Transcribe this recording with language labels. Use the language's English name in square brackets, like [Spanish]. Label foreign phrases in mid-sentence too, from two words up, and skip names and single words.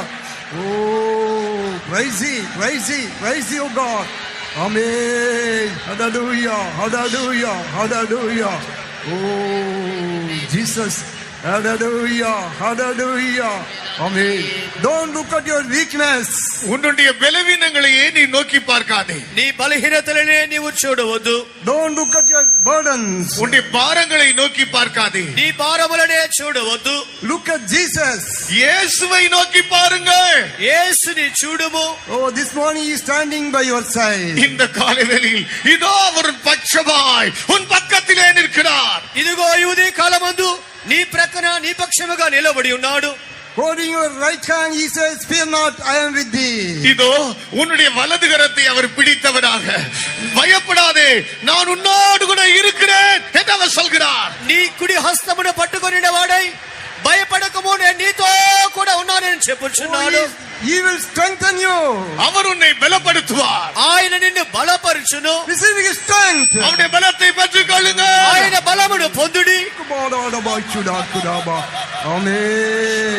[English] Oh, praise ye, oh God. Amen. Hallelujah, hallelujah, hallelujah. Oh, Jesus. Hallelujah, hallelujah. Amen. Don't look at your weakness. [Tamil] உன்னுடைய பலவீனங்களையே நீ நோக்கி பார்க்காதே. [Telugu] నీ బలహీనతలనే నీవు చూడవద్దు. [English] Don't look at your burdens. [Tamil] உன்னுடைய பாரங்களை நோக்கி பார்க்காதே. [Telugu] నీ భారములనే చూడవద్దు. [English] Look at Jesus. [Tamil] இயேசுவை நோக்கி பாருங்கள். [Telugu] యేసుని చూడుము. [English] Oh, this morning he is standing by your side. [Tamil] இந்த காலைவேளையில் இதோ அவர் பட்சமாய் உன் பக்கத்திலே நிற்கிறார். [Telugu] ఇదిగో ఈ ఉదయ కాలమందు నీ ప్రక్కన నీ పక్షముగా నిలబడి ఉన్నాడు. [English] Holding your right hand, he says, fear not, I am with thee. [Tamil] இதோ உன்னுடைய வலது கரத்தை அவர் பிடித்தவராக, பயப்படாதே நான் உன்னோடு கூட இருக்கிறேன் என்று அவர் சொல்கிறார். [Telugu] నీ కుడి హస్తమును పట్టుకొనిన వాడై భయపడకము నేను నీతో కూడా ఉన్నానని చెప్పుచున్నాడు. [English] He will strengthen you. [Tamil] அவர் உன்னை பலப்படுத்துவார். [Telugu] ఆయన నిన్ను బలపరచును. [English] Receive his strength. [Tamil] அவருடைய பலத்தை பெற்றுக்கொள்ளுங்க. [Telugu] ఆయన బలమును పొందుడి. [English] Amen.